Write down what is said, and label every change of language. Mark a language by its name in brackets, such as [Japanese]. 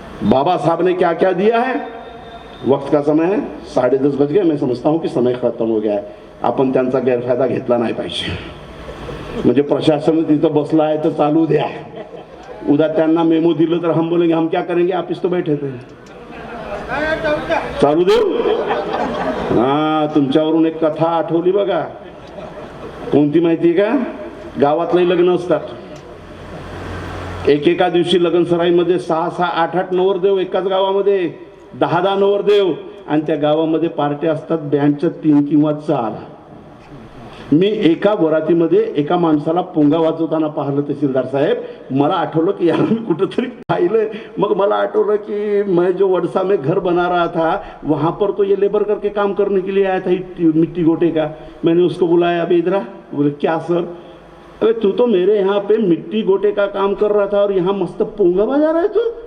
[Hindi] बाबा साहब ने क्या क्या दिया है. वक्त का समय है, 10:30 बज गए. मैं समझता हूं कि समय खत्म हो गया है. [Marathi] आपण त्यांचा गैरफायदा घेतला नाही पाहिजे. म्हणजे प्रशासन तिथं बसला आहे तर चालू द्या. उद्या त्यांना मेमो दिलं तर [Hindi] हम बोलेंगे हम क्या करेंगे, आप इस तो बैठे थे. [Marathi] चालू देऊ. हा, तुमच्यावरून एक कथा आठवली बघा. कोणती माहिती का. गावातले लग्न असतात. एकेका दिवशी लग्न सराईमध्ये 6-6, 8-8 नवरदेव एकाच गावामध्ये, 10-10 नवरदेव. आणि त्या गावामध्ये पार्ट्या असतात बँडच्या 3 किंवा 4. मी एका वरातीमध्ये एका माणसाला पोंगा वाजवताना पाहिलं तहसीलदार साहेब. मला आठवलं की यार मी कुठंतरी पाहिलंय. मग मला आठवलं की [Hindi] मैं जो वडसा में घर बना रहा था वहां पर तो ये लेबर करके काम करने के लिए आया था मिट्टी गोटे का. मैंने उसको बुलाया, अबे इधर आ. बोले क्या सर. अबे तू तो मेरे यहाँ पे मिट्टी गोटे का काम कर रहा था और यहाँ मस्त पोंगा बजा रहा है तू.